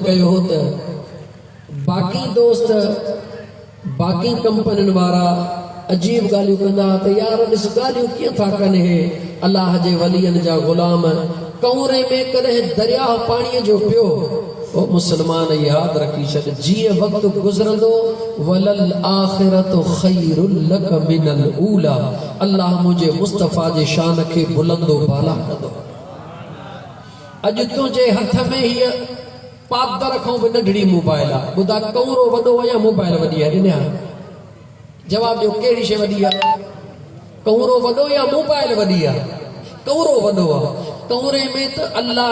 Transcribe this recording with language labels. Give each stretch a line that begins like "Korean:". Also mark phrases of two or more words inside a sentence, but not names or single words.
Sindhi: कयो हो त बाक़ी दोस्त बाक़ी कंपनियुनि वारा अजीब ॻाल्हियूं कंदा त यार ॾिस ॻाल्हियूं कीअं था कनि हे अलाह जे वलियनि जा ग़ुलाम कौरे में कॾहिं दरिया पाणीअ जो पियो ओ मुसलमान यादि रखी छॾ जीअं वक़्तु गुज़रंदो
Arabic: وللآخرة خير لك من الأولى
Sindhi: अल्लाह मुंहिंजे मुस्तफ़ा जे शान खे बुलंदो बाला कंदो अॼु तुंहिंजे हथ में हीअ पादर खां बि नंढड़ी मोबाइल आहे ॿुधा कौरो वॾो आहे या मोबाइल वॾी आहे ॾिना जवाब ॾियो कहिड़ी शइ वॾी आहे कौरो वॾो या मोबाइल वॾी आहे कौरो वॾो आहे कौरे में त अल्लाह